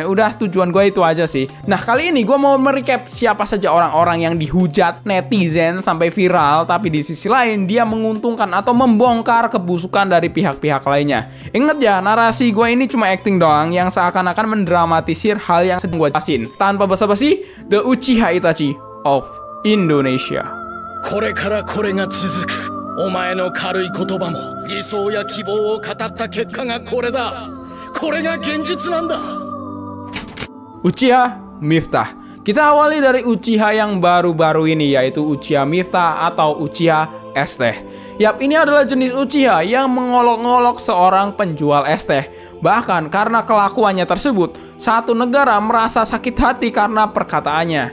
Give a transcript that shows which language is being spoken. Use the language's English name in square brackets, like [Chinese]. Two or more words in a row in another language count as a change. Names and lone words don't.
[Indonesian] Udah tujuan gua itu aja sih. Nah kali ini gue mau merecap siapa saja orang-orang yang dihujat netizen sampai viral, tapi di sisi lain dia menguntungkan atau membongkar kebusukan dari pihak-pihak lainnya. Ingat ya, narasi gue ini cuma acting doang yang seakan-akan mendramatisir hal yang sedang gue jelasin. Tanpa basa-basi, [English] The Uchiha Itachi of Indonesia. [Japanese] これからこれが続く。お前の軽い言葉も理想や希望を語った結果がこれだ。これが現実なんだ。 [Indonesian] Uchiha Miftah. Kita awali dari Uchiha yang baru-baru ini, yaitu Uchiha Miftah atau Uchiha es teh. Yap, ini adalah jenis Uchiha yang mengolok-ngolok seorang penjual es teh. Bahkan karena kelakuannya tersebut, satu negara merasa sakit hati karena perkataannya.